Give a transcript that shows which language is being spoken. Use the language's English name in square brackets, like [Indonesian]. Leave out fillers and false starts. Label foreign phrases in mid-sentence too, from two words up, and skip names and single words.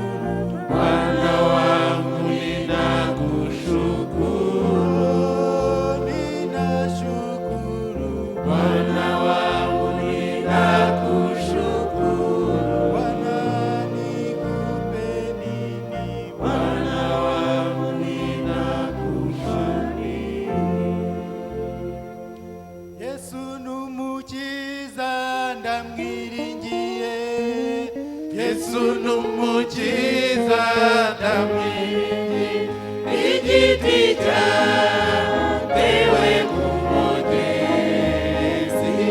[Swahili] Bwana wangu ninakushukuru, ninashukuru Bwana wangu ninakushukuru, Bwana nikupe nini Bwana wangu ninakushukuru. [Rundi] Yesu numukiza ndamwiringiye Yesu numukiza ndamwiringiye, igiti cyatewe ku mugezi,